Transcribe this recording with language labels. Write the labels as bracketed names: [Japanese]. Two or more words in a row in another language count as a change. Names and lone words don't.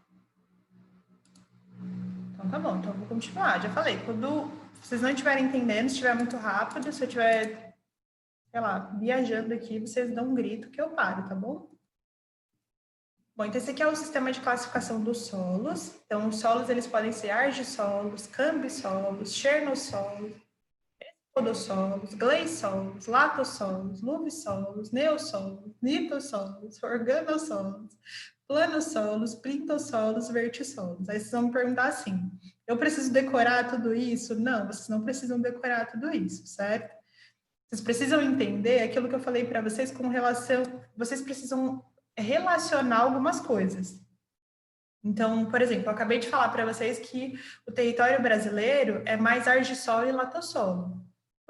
[Portuguese] Então tá bom, então eu vou continuar. Já falei, quando vocês não estiverem entendendo, se estiver muito rápido, se eu estiver, sei lá, viajando aqui, vocês dão um grito que eu paro, tá bom? Bom, então esse aqui é o sistema de classificação dos solos. Então, os solos, eles podem ser argissolos, cambissolos, chernossolos, podossolos, gleissolos, latossolos, luvissolos, neossolos, nitossolos, organossolos, planossolos, plintossolos, vertissolos. Aí vocês vão me perguntar assim, eu preciso decorar tudo isso? Não, vocês não precisam decorar tudo isso, certo? Vocês precisam entender aquilo que eu falei para vocês com relação... Vocês precisam relacionar algumas coisas. Então, por exemplo, eu acabei de falar para vocês que o território brasileiro é mais argissolo e latossolo.